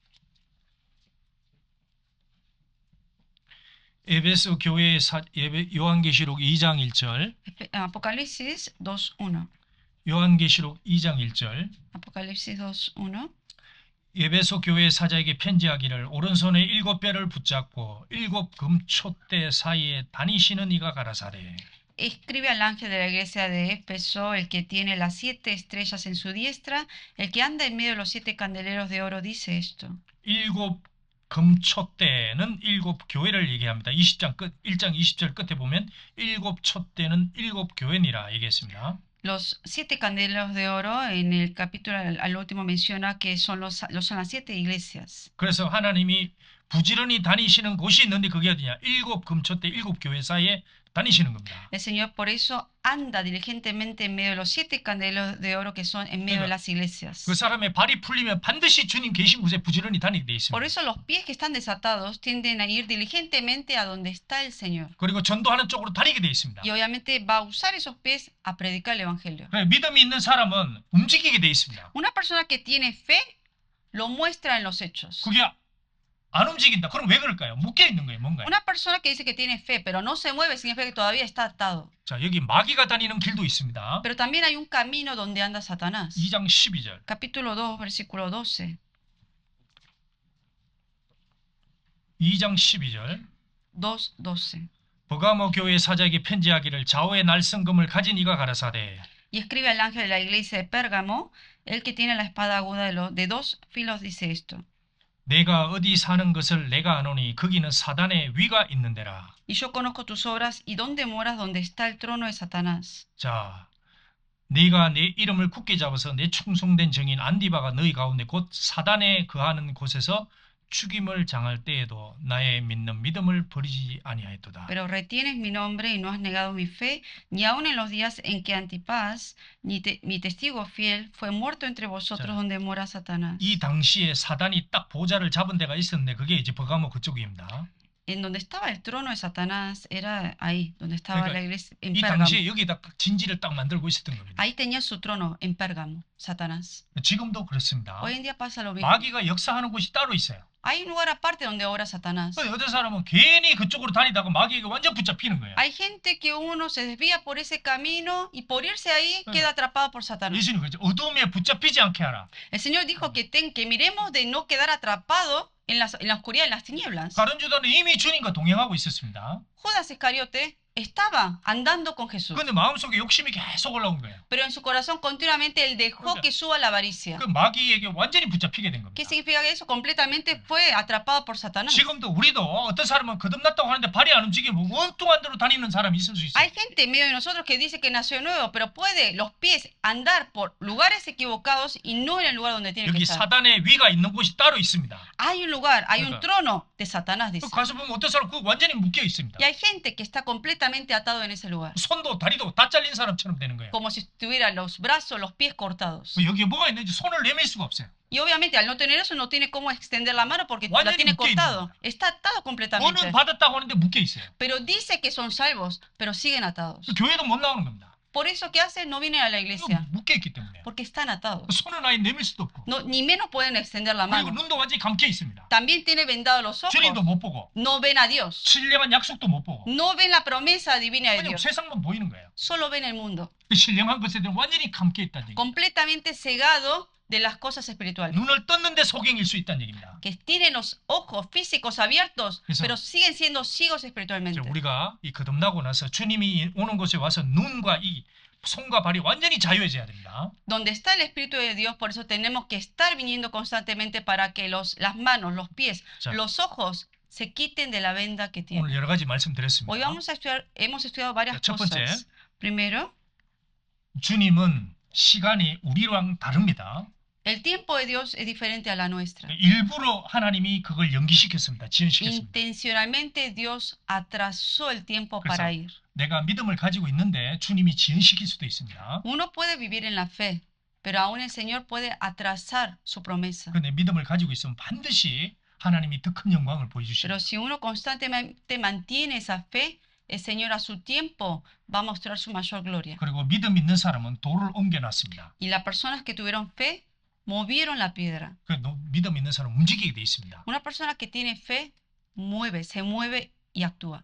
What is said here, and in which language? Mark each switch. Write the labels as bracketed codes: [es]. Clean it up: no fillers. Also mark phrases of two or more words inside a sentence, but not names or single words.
[ko] 에베소 교회의 요한계시록 2장 1절 [es] Apocalipsis 2, 1. [ko] 요한계시록 2장 1절 [es] Apocalipsis 2, 1. [ko] 에베소 교회 사자에게 편지하기를 오른손에 7별을 붙잡고 7 금촛대 사이에 다니시는 이가 가라사대. [es] Escribe al ángel de la iglesia de Éfeso, el que tiene las 7 estrellas en su diestra, el que anda en medio de los 7 candeleros de oro, dice esto. [ko] 7 금촛대는 7 교회를 얘기합니다. 1장 20절 끝에 보면 7 촛대는 7 교회니라 얘기했습니다. [es] Los 7 candeleros de oro, en el capítulo al último menciona que son son las 7 iglesias. [ko] 그래서 하나님이 부지런히 다니시는 곳이 있는데 그게 어디냐? 7 금촛대 7 교회 사이에 다니시는 겁니다. [es] El Señor por eso anda diligentemente en medio de los 7 candeleros de oro que son en medio de las iglesias. [ko] 그 사람의 발이 풀리면 반드시 주님 계신 곳에 부지런히 다니게 돼 [es] Por [ko] 있습니다. [es] eso los pies que están desatados tienden a ir diligentemente a donde está el Señor. [ko] 그리고 전도하는 쪽으로 다니게 돼 있습니다. [es] Y obviamente va a usar esos pies a predicar el Evangelio. [ko] 그래, 믿음이 있는 사람은 움직이게 돼 있습니다. [es] Una persona que tiene fe lo muestra en los hechos. [ko] 그게 안 움직인다. 그럼 왜 그럴까요? 묶여 있는 거예요. 뭔가요? [es] Una persona que dice que tiene fe pero no se mueve significa que todavía está atado. [ko] 자, 여기 마귀가 다니는 길도 있습니다. [es] Pero también hay un camino donde anda Satanás. [ko] 2장 12절. [es] Capítulo 2, versículo 12. [ko] 2장 12절. [es] 2:12. [ko] 버가모 교회 사자에게 편지하기를 좌우의 날성금을 가진 이가 가라사대. [es] Y escribe al ángel de la iglesia de Pérgamo, el que tiene la espada aguda de 2 filos, dice esto. [ko] 내가 어디 사는 것을 내가 아노니 거기는 사단의 위가 있는 데라. [es] Y yo conozco tus obras y dónde moras, donde está el trono de Satanás. [ko] 자, 네가 내 이름을 굳게 잡아서 내 충성된 정인 안디바가 너희 가운데 곧 사단에 거하는 곳에서 죽임을 당할 때에도 나의 믿는 믿음을 버리지 아니하였도다. [es] Pero retienes mi nombre y no has negado mi fe, ni aun en los días en que Antipas, mi testigo fiel, fue muerto entre vosotros [ko] 자, [es] donde mora Satanás. [ko] 이 당시에 사단이 딱 보좌를 잡은 데가 있었는데 그게 이제 버가모 그쪽입니다. [es] En donde estaba el trono de Satanás era ahí, donde estaba [ko] 그러니까 [es] la iglesia, en [ko] 이 [es] Pérgamo. [ko] 당시에 여기다 진지를 딱 만들고 있었던 겁니다. [es] Ahí tenía su trono, en Pérgamo, Satanás. [ko] 지금도 그렇습니다. [es] Hoy en día pasa lo mismo. [ko] 마귀가 역사하는 곳이 따로 있어요. [es] Hay un lugar aparte donde obra Satanás. [ko] 어떤 사람은 괜히 그쪽으로 다니다가 마귀에게 완전 붙잡히는 거예요. Hay gente que uno se desvía por ese camino y por irse ahí queda atrapado por Satanás. 예수님 그랬죠. 어둠에 붙잡히지 않게 하라. [es] El Señor dijo que miremos de no quedar atrapado en la oscuridad, en las tinieblas. [ko] 가룟 유다는 이미 주님과 동행하고 있었습니다. [es] Judas Iscariote estaba andando con Jesús, [ko] 그런데 마음속에 욕심이 계속 올라온 거예요. [es] pero en su corazón continuamente él dejó que suba la avaricia. [ko] 그 마귀에게 완전히 붙잡히게 된 [es] ¿Qué [ko] 겁니다. [es] significa eso? Completamente fue atrapado por Satanás. [ko] 지금도 우리도 어떤 사람은 거듭났다고 하는데 발이 안 움직이고 엉뚱한 대로 다니는 사람이 있을 수 있어요. [es] Hay gente en medio de nosotros que dice que nació nuevo, pero puede los pies andar por lugares equivocados y no en el lugar donde tiene que [ko] 여기 [es] estar. [ko] 사단의 위가 있는 곳이 따로 있습니다. [es] Hay un lugar, hay un [ko] 그러니까. [es] trono de Satanás, dice. [ko] 가서 보면 어떤 사람 그 완전히 묶여 있습니다. [es] Y hay gente que está completamente atado en ese lugar, [ko] 손도 다리도 다 잘린 사람처럼 되는 거예요. [es] como si tuviera los brazos, los pies cortados. [ko] 여기에 뭐가 있는지 손을 내밀 수가 없어요. [es] Y obviamente al no tener eso no tiene cómo extender la mano porque la [ko] 완전히 [es] tiene [ko] 묶여 있는 [es] cortado. [ko] 거야. [es] Está atado completamente. [ko] 돈은 받았다고 하는데 묶여 있어요. [es] Pero dice que son salvos, pero siguen atados. [ko] 교회도 못 나오는 겁니다. [es] Por eso, ¿qué hacen? No vienen a la iglesia, [ko] 묶여 있기 때문에. [es] porque están atados. [ko] 손은 아예 내밀 수도 없고. [es] No, ni menos pueden extender la [ko] 그리고 [es] mano. [ko] 눈도 완전히 감겨 있습니다. [es] También tiene vendados los ojos. [ko] 주님도 못 보고 [es] No ven a Dios. [ko] 신령한 약속도 못 보고 [es] No ven la promesa divina de [ko] 그냥 [es] Dios. [ko] 세상만 보이는 거예요. [es] Solo ven el mundo. [ko] 신령한 것에 대한 완전히 감겨 있다는 얘기. [es] Completamente cegado de las cosas espirituales. [ko] 눈을 떴는데 소경일 수 있다는 얘기입니다. [es] Que tienen los ojos físicos abiertos, Eso. pero siguen siendo ciegos espiritualmente. [ko] 우리가 이 거듭나고 나서 주님이 오는 곳에 와서 눈과 이 손과 발이 완전히 자유해져야 됩니다. [es] Donde está el Espíritu de Dios, por eso tenemos que estar viniendo constantemente para que las manos, los pies, [ko] 자. [es] los ojos se quiten de la venda que tienen. [ko] 오늘 여러 가지 말씀드렸습니다. [es] Hoy hemos estudiado varias [ko] 첫 번째. [es] cosas. Primero, [ko] 주님은 시간이 우리랑 다릅니다. [es] El tiempo de Dios es diferente a la nuestra. [ko] 일부러 하나님이 그걸 연기시켰습니다. 지연시켰습니다. [es] Intencionalmente Dios atrasó el tiempo [ko] 그래서 [es] para ir. [ko] 내가 믿음을 가지고 있는데 주님이 지연시킬 수도 있습니다. [es] Uno puede vivir en la fe, pero aún el Señor puede atrasar su promesa. [ko] 그런데 믿음을 가지고 있으면 반드시 하나님이 더 큰 영광을 보여주십니다. [es] Pero si uno constantemente mantiene esa fe, el Señor a su tiempo va a mostrar su mayor gloria. [ko] 그리고 믿음 있는 사람은 돌을 옮겨놨습니다. [es] Y las personas que tuvieron fe movieron la piedra. [ko] 믿음 있는 사람은 움직이게 돼 있습니다. [es] Una persona que tiene fe se mueve y actúa.